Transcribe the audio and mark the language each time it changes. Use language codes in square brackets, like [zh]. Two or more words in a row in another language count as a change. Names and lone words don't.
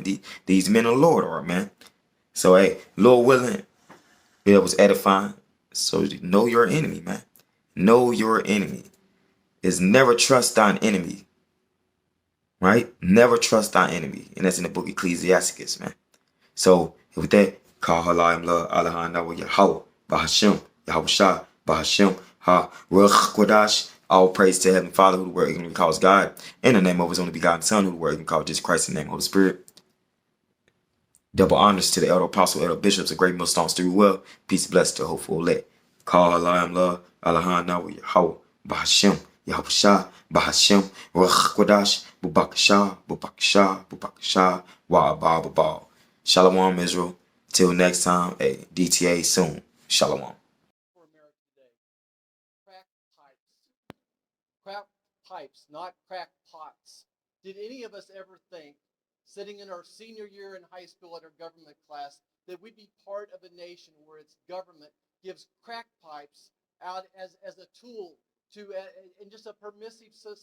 [en] These men of the Lord are, man. So hey, Lord willing, it was edifying. So know your enemy, man. Know your enemy. Is never trust thine enemy. Right? Never trust thine enemy. And that's in the book of Ecclesiasticus, man. So with that, call halayim la Allahana wa Yahweh, Bahashim, Yahweh Shah, Bahashim, [he] Ha Ruach Kodash. [en] All praise to Heavenly Father, who the word can calls God, in the name of His only begotten Son, who the word can call Jesus Christ, in the name of the Holy Spirit. Double honors to the elder apostle, elder bishops, and great millstones through well. Peace, blessed to hopeful elect. Call halayim la Allahana wa Yahweh, Bahashim, Yahweh Shah, Bahashim, Ruach Kodash, Bubakashah, Bubakashah, Bubakashah, Wa'abah. Shalom, Israel. Till next time, hey, DTA soon. Shalom. For America today. Crack pipes. Crack pipes, not crack pots. Did any of us ever think, sitting in our senior year in high school at our government class, that we'd be part of a nation where its government gives crack pipes out as a tool to in just a permissive society?